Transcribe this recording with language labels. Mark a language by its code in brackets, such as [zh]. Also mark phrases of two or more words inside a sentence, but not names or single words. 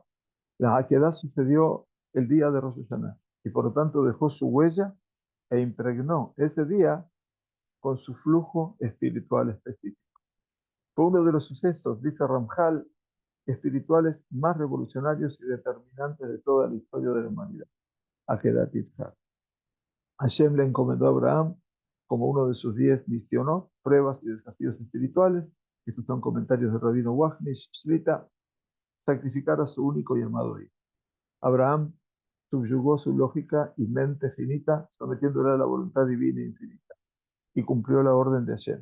[es] La Akedah sucedió el día de Rosh Hashanah y por lo tanto dejó su huella e impregnó ese día con su flujo espiritual específico. Fue uno de los sucesos, dice Ramjal, espirituales más revolucionarios y determinantes de toda la historia de la humanidad. [he] עקדת יצחק. [es] Hashem le encomendó a Abraham como uno de sus 10 misiones, pruebas y desafíos espirituales. Estos son comentarios de Rabino Wachnish Shlita, sacrificar a su único y amado hijo. Abraham subyugó su lógica y mente finita, sometiéndole a la voluntad divina e infinita, y cumplió la orden de Hashem.